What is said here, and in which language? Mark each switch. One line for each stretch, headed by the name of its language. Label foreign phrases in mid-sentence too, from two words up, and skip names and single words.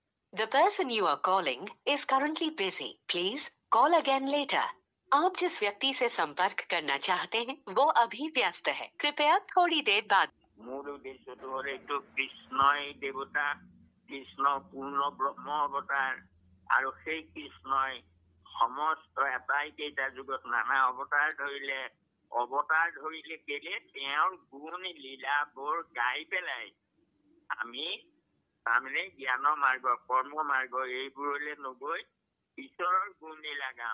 English: The person you are calling is currently busy. Please call again later.
Hindi: आप जिस व्यक्ति से संपर्क करना चाहते हैं वो अभी व्यस्त है, कृपया थोड़ी देर बाद।
Assamese: মূল উদ্দেশ্যটো হ'ল এইটো কৃষ্ণই দেৱতা, কৃষ্ণ পূৰ্ণ ব্ৰহ্ম অৱতাৰ, আৰু সেই কৃষ্ণই সমস্ত আটাইকেইটা যুগত নানা অৱতাৰ ধৰিলে কেলে তেওঁৰ গুণ লীলাবোৰ গাই পেলাই আমি তাৰমানে জ্ঞান মাৰ্গ, কৰ্ম মাৰ্গ এইবোৰলৈ নগৈ ঈশ্বৰৰ গুণ লীলা গাম।